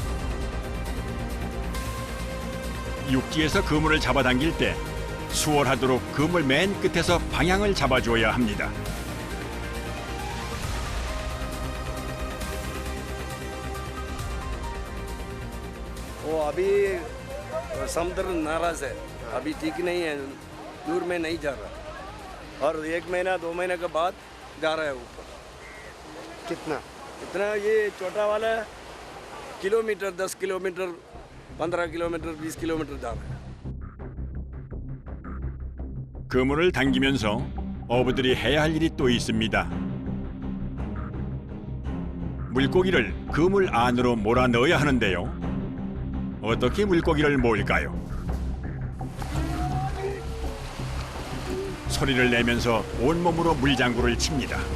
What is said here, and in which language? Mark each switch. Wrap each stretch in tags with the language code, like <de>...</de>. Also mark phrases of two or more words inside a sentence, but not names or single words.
<ko>육지에서 그물을 잡아당길 때 수월하도록 그물 맨 끝에서 방향을 잡아줘야 합니다.</ko> <hi>अभी समुद्र नाराज है, अभी ठीक नहीं है, दूर में नहीं जा रहा और 1 महीना 2 महीने के बाद जा रहा है ऊपर। कितना? इतना ये छोटा वाला किलोमीटर 10 किलोमीटर 15 किलोमीटर 20 किलोमीटर जा रहा है।</hi> <ko>그물을 당기면서 어부들이 해야 할 일이 또 있습니다. 물고기를 그물 안으로 몰아 넣어야 하는데요. 어떻게 물고기를 모을까요? 소리를 내면서 온몸으로 물장구를 칩니다.</ko>